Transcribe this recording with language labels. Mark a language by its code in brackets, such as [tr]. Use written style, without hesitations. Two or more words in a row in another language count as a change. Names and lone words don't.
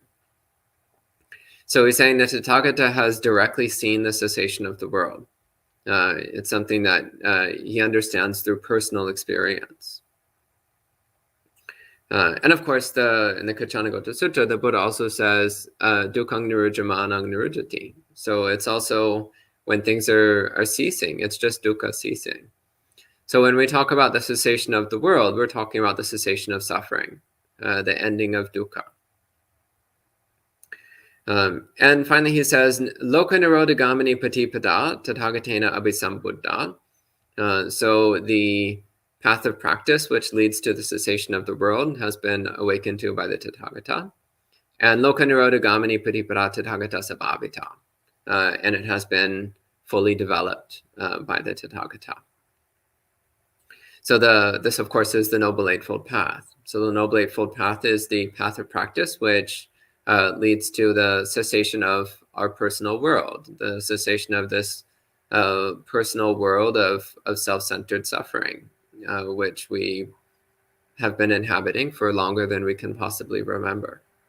[en] So he's saying that Tathagata has directly seen the cessation of the world. It's something that he understands through personal experience. And of course, in the Kaccanagotta Sutta, the Buddha also says, [pi] dukkhaṃ nirujjamanāṃ nirujjati. [en] So it's also when things are ceasing, it's just dukkha ceasing. So when we talk about the cessation of the world, we're talking about the cessation of suffering, the ending of dukkha. And finally, he says, [pi] Loka nirodhagamani patipada Tathāgatena abhisambuddha. [en] So the path of practice, which leads to the cessation of the world, has been awakened to by the Tathāgata. [pi] And Loka nirodhagamani patipada Tathāgata sabhavita. [en] And it has been fully developed by the Tathāgata. So this, of course, is the Noble Eightfold Path. So the Noble Eightfold Path is the path of practice, which leads to the cessation of our personal world, the cessation of this personal world of self-centered suffering, which we have been inhabiting for longer than we can possibly remember.